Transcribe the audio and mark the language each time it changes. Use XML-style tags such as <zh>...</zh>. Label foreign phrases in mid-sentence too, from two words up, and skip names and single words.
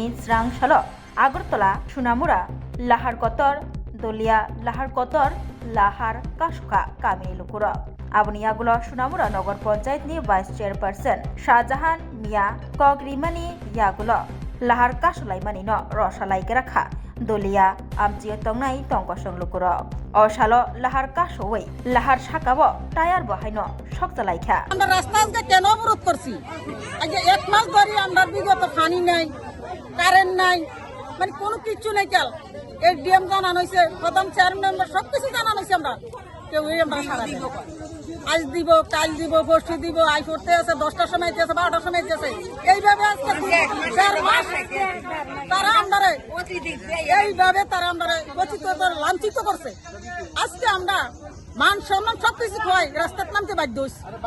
<trp>स्रां सालो आगरतला सुनामुरा लाहार कतर दलिया लाहार कतर लाहार कासुका कामी लुकुरक आबुनि आगुलो सुनामुरा नगर पन्चायतनि भाइस चेयरपारसन शाहजाहान मिया कग्रिमानि यागुलो लाहार कासुलायमानि न रसालायगेराखा दलिया आमचियो तंनाय तंकसं लुकुरक असालो लाहार कासुवै लाहार साकाबो टायार बहायनो सकजालायखा</trp> <bn>আমরা রাস্তা আজকে কেন অবরোধ করছি আজকে এক মাস ধরে আমরা বিগত পানি নাই কারেন্ট নাই মানে কোনো কিছু নাই কাল এডিএম জানানো হয়েছে প্রধান চেয়ারম্যান সবকিছু জানানো হয়েছে আমরা কেউ আমরা সারা দিব আজ দিব কাল দিব বসে দিব আই করতে আছে 10টার সময় আছে 12টার সময় আছে এইভাবে আজকে 4 মাস তারা আমরা এইভাবে তারা আমরা লাঞ্ছিত করছে আজকে আমরা মান সম্মান সবকিছু খোয়াই রাস্তার নামতে বাধ্য হইছি</bn>